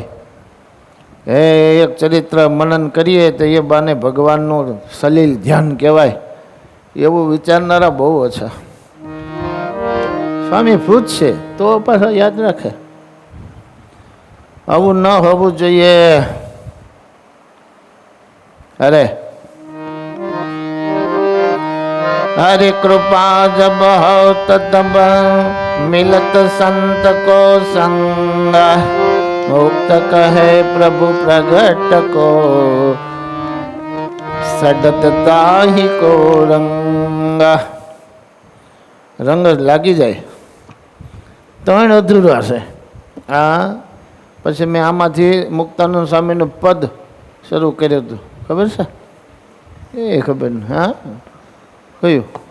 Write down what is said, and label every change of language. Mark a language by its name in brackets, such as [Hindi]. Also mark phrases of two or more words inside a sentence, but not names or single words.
[Gujarati] એક ચરિત્ર મનન કરીએ તો એ બાને ભગવાનનું સલીલ ધ્યાન કહેવાય એવું વિચારનારા બહુ ઓછા. સ્વામી પૂછશે તો પાછા યાદ રાખે. આવું ન હોવું જોઈએ. [Braj] અરે हरि कृपा जब होत तब मिलत संत को संग मुक्त कहे प्रभु प्रगट को सडत ताहि को रंग. [Gujarati] રંગ લાગી જાય તો એને અધૂરું હશે. હા, પછી મેં આમાંથી મુક્તાનંદ સ્વામીનું પદ શરૂ કર્યું હતું. ખબર છે? એ ખબર ને? હા, કયું?